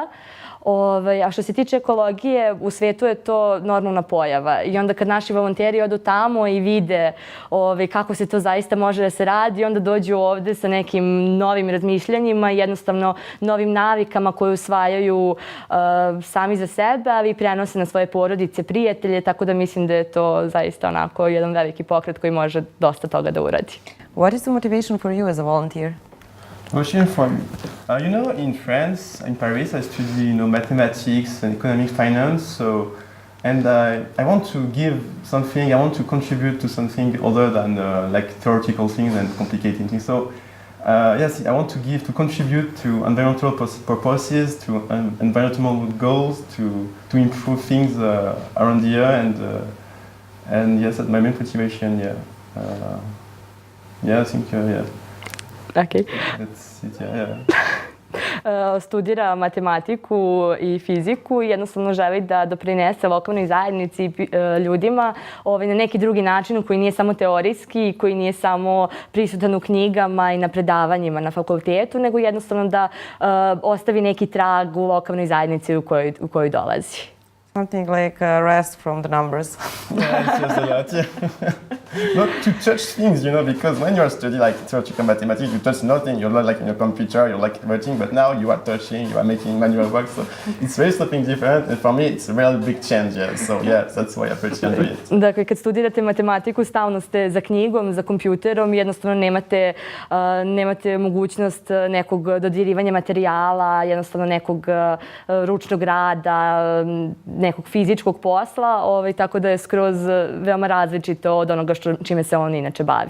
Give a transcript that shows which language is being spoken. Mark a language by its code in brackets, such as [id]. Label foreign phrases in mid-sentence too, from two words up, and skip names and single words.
[sr] A što se tiče ekologije, u svetu je to normalna pojava i onda kad naši volonteri odu tamo i vide kako se to zaista može da se radi, onda dođu ovde sa nekim novim razmišljanjima, jednostavno novim navikama koje usvajaju sami za sebe, ali i prenose na svoje porodice, prijatelje, tako da mislim da je to zaista onako jedan veliki pokret koji može dosta toga da uradi. [en] What is the motivation for you as a volunteer? Motion for me. In France, in Paris, I study, mathematics and economic finance. And I want to give something. I want to contribute to something other than like theoretical things and complicated things. So, yes, I want to contribute to environmental purposes, to environmental goals, to improve things around the year, and yes, that's my main motivation. I think yeah. Okay. That's it, yeah. [sr] Studira matematiku i fiziku i jednostavno želi da doprinese lokalnoj zajednici i ljudima na neki drugi način koji nije samo teorijski, koji nije samo prisutan u knjigama i na predavanjima na fakultetu, nego jednostavno da ostavi neki trag u lokalnoj zajednici u kojoj dolazi. [en] Something like rest from the numbers. Yeah, it says a lot, yeah. Not to touch things, because when you're studying like theoretical mathematics, you touch nothing. You're not like in your computer, you're like writing, but now you are touching, you are making manual work, so it's very something different. And for me, it's a really big change, yeah. So yeah, that's why I pretty enjoy it. [sr] Dakle, kad studirate matematiku, stalno ste za knjigom, za kompjuterom, jednostavno nemate mogućnost nekog dodirivanja materijala, jednostavno nekog ručnog rada, nekog fizičkog posla, tako da je skroz veoma različito od onoga čime se on inače bavi.